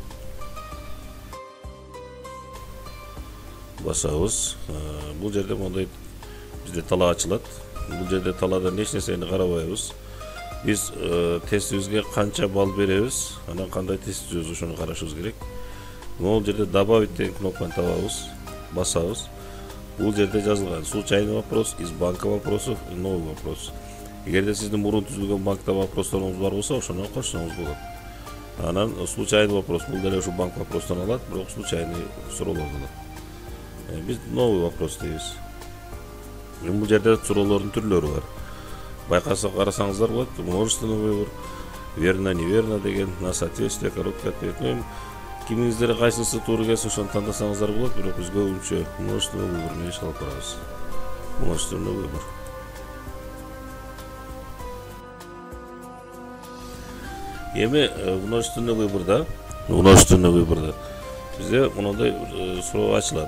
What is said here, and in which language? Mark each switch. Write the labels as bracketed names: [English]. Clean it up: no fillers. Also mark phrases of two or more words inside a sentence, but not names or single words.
[Kyrgyz] Бул жерде мондай бизде тала ачылат. Бул жерде таладан эч нерсени карабайбыз. Биз тестибизге канча балл беребиз, анан кандай тест түзөбүз, ошону карашыбыз керек. Бул жерде добавить деген кнопканы табабыз, басабыз. Бул жерде жазылган [Russian] случайный вопрос, из банка вопросов, новый вопрос. [Kyrgyz] Эгерде сиздин мурун түзүлгөн банкта вопросторуңуз бар болсо, ошону кошсоңуз болот. Анан [Russian] случайный вопрос, [Kyrgyz] бул деле ушу банк вопростон алат, бирок случайный суроолорду алат. Биз [Russian] новый вопрос [Kyrgyz] дейбиз. Бул жерде суроолордун түрлөрү бар. Карасаңыздар болот, [Russian] множественный выбор, верно, неверно деген, на соответствие, короткий ответ. [Kyrgyz] Кимиңиздер кайсысы туура келсе ошону тандасаңыздар болот, бирок биз көбүнчө [Russian] множественный выбор [Kyrgyz] менен иш алып барабыз. [Russian] Множественный выбор. [Kyrgyz] Эми [Russian] множественный выборда [Kyrgyz] бизде мындай суроо ачылат.